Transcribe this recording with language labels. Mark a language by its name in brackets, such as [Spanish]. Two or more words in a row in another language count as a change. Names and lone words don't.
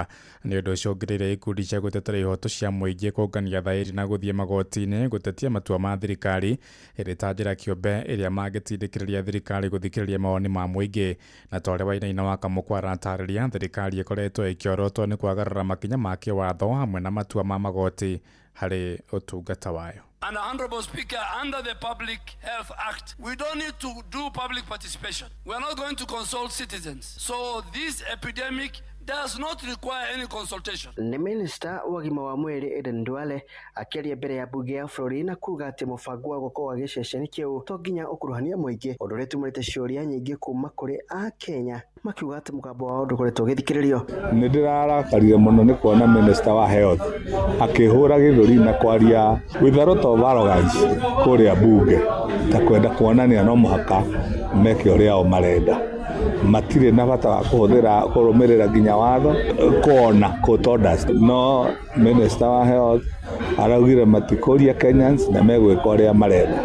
[Kikuyu] Ni undu ucio ngirire ikundi cia gutetera ihoto cia muingi kungania thairi na guthie magoti-ini gutetia matua ma thirikari iri ta njira kiumbe iria mangitindikiriria thirikari guthikiriria mawoni ma muingi. Na tore Wainaina wa Kamukwara atariria thirikari ikoretwo ikiorotwo ni kwagarara makinya ma kiwatho hamwe na matua ma magoti hari utungata wayo. [English] And Honorable Speaker, under the Public Health Act, we don't need to do public participation. We are not going to consult citizens. So this epidemic does not require any consultation. [Kikuyu] Ni Minister wa gima wa mwiri Eden Duale akiaria mbere ya bunge ya bũrũri na kuga ati mũbango wa gũkorwo gĩceceni kĩu to nginya ũkuruhania mũingĩ, ũndũ ũrĩa tumũrĩte ciũria nyingĩ kuma kũrĩ Akenya makiuga ati mũgambo wao ndũkoretwo ũgĩthikĩrĩrio. Nĩ ndĩrarakarire mũno nĩ kuona Minister wa Health akĩhũra gĩthũri na kwaria [English] with a lot of arrogance [Kikuyu] kũrĩa bunge ta kwenda kuonania no mũhaka meke ũrĩa o marenda. Matire na bata wa kurumirira nginya watho kuona [English] court orders. [Kikuyu] No Minister wa Health araugire matikoria Kenyans na megwika uria marenda.